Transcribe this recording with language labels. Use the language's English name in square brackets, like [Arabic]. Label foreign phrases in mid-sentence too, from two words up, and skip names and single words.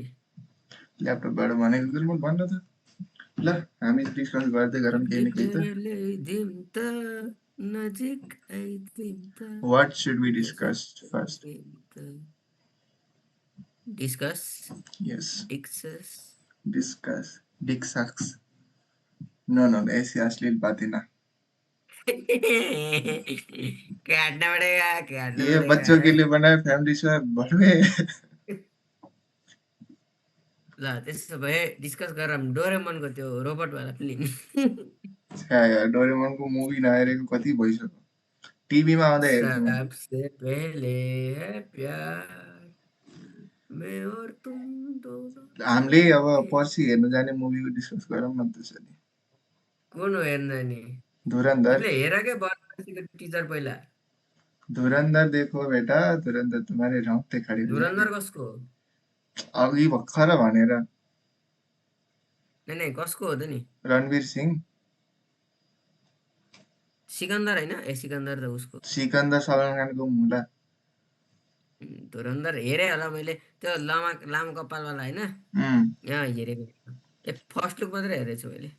[Nepali] ल्यापटपबाट भनेको कि म भन्न त ल हामी डिस्कस गर्दै गरौँ केही न केही त ल्याइदिउँ त नजिक आइदिउँ त [English] what should we discuss first डिस्कस यस डिस्कस discuss discuss no no [Hindi] ऐसी अश्लील बातें ना काटना पड़ेगा काटना ये पड़ेगा बच्चों के लिए बना है [English] family show [Hindi] है बड़वे [Nepali] ल त्यसो भए डिस्कस गरौँ डोरेमनको त्यो रोबोटवाला फिल्म छ्या यार डोरेमोनको मुभी नहेरेको कति भइसक्यो टिभीमा आउँदा हेर्छु म [Hindi] सबसे पहले है प्यार मैं और तुम दोनों [Nepali] हामीले अब पर्सि हेर्नु जाने मुभीको डिस्कस गरौँ न त्यसरी कुन हो हेर्न नि धुरन्धर तिमीले हेर के बनवासीको टिजर पहिला [Hindi] धुरन्धर देखो बेटा धुरन्धर तुम्हारे रौंगटे खडे हो जाएंगे [Nepali] धुरन्धर कसको हो अघि भर्खर भनेर नै कसको हो त नि रणवीर सिंह सिकन्दर होइन ए सिकन्दर त उसको सिकन्दर सलमान खानको मुला धुरन्धर हेरेँ होला मैले त्यो लामा लामो कपालवाला होइन यहाँ हेरेको ए [English] first look [Nepali] मात्रै हेरेको छु मैले